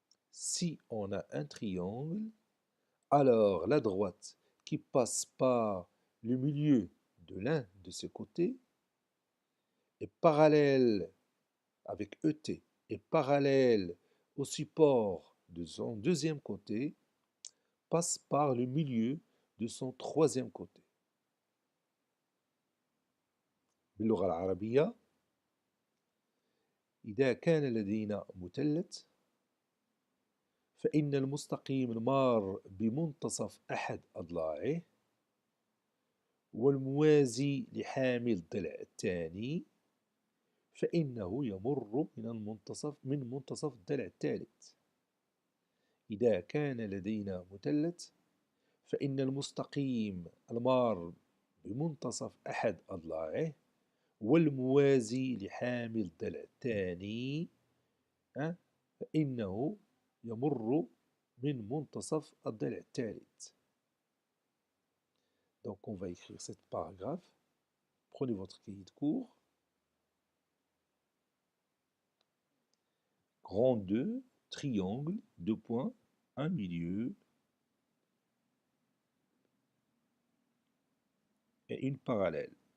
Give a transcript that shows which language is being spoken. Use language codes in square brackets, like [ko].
[fr] Si on a un triangle, alors la droite qui passe par le milieu de l'un de ses côtés est parallèle avec ET, est parallèle au support de son deuxième côté, passe par le milieu de son troisième côté. [ar] باللغة العربية إذا كان لدينا مثلث فإن المستقيم المار بمنتصف أحد أضلاعه والموازي لحامل الضلع الثاني فإنه يمر من منتصف الضلع الثالث. إذا كان لدينا مثلث فإن المستقيم المار بمنتصف أحد أضلاعه والموازي لحامل الضلع الثاني فإنه يمر من منتصف الضلع الثالث. [fr] Donc on va écrire cette paragraphe. Prenez votre cahier de cours. Grand 2, triangle, 2 points, un milieu et une parallèle.